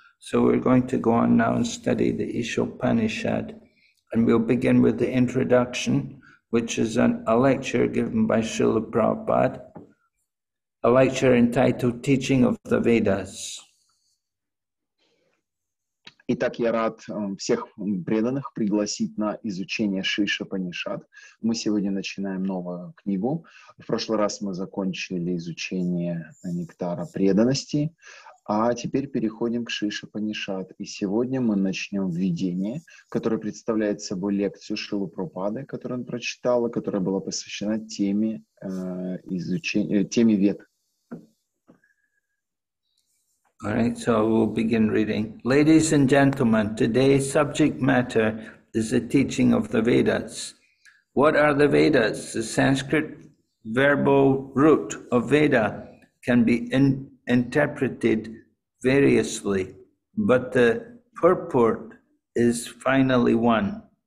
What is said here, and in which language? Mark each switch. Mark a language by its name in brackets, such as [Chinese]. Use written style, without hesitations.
[English] So we're going to go on now and study the Ishopanishad. And we'll begin with the introduction, which is a lecture given by Srila Prabhupada, a lecture entitled Teaching of the Vedas. [Russian] Итак, я рад всех преданных пригласить на изучение Шри Ишопанишад. Мы сегодня начинаем новую книгу. В прошлый раз мы закончили изучение нектара преданности, а теперь переходим к Шри Ишопанишад. И сегодня мы начнем введение, которое представляет собой лекцию Шрилы Прабхупады, которую он прочитал, которая была посвящена теме Вед. [English] All right, so we'll begin reading. Ladies and gentlemen, today's subject matter is the teaching of the Vedas. What are the Vedas? The Sanskrit verbal root of Veda can be interpreted variously, but the purport is finally one.